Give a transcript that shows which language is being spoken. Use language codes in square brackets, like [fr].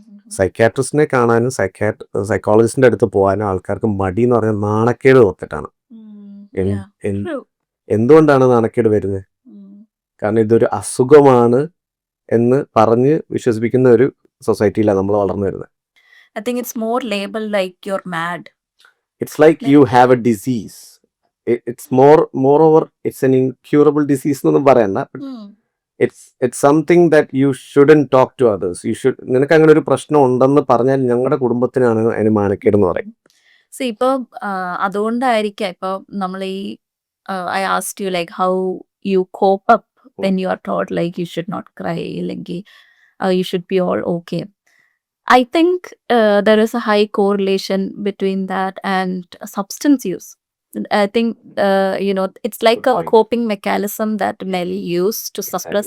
[ml] സൈക്യാട്രിസ്റ്റിനെ കാണാനും സൈക്കോളജിസ്റ്റിൻ്റെ അടുത്ത് പോകാനും ആൾക്കാർക്ക് മടി എന്ന് പറഞ്ഞാൽ നാണക്കേട് ഓർത്തിട്ടാണ്. [en] Yeah. [ml] N- [en] True. [ml] എന്തുകൊണ്ടാണ് നാണക്കേട് വരുന്നത്? Mm. കാരണം ഇതൊരു അസുഖമാണ് എന്ന് പറഞ്ഞ് വിശ്വസിപ്പിക്കുന്ന ഒരു സൊസൈറ്റിയിലാണ് നമ്മൾ വളർന്നു വരുന്നത്. [en] I think it's more labeled like you're mad. It's like you have a disease. It's moreover, it's an incurable disease [ml] എന്നൊന്നും പറയണ്ട. [en] It's something that you shouldn't talk to others. [ml] നിനക്ക് അങ്ങനെ ഒരു പ്രശ്നം ഉണ്ടെന്ന് പറഞ്ഞാൽ ഞങ്ങളുടെ കുടുംബത്തിനാണ് അതിന് മാനക്കേടെന്ന് പറയും. [en] See, [ml] ഇപ്പോൾ അതുകൊണ്ടായിരിക്കാം ഇപ്പോൾ നമ്മൾ ഈ [en] I asked you like how you cope up when you are told like you should not cry അല്ലെങ്കിൽ you should be all okay. I think there is a high correlation between that and substance use. I think, it's like Good a point. coping mechanism that men use to suppress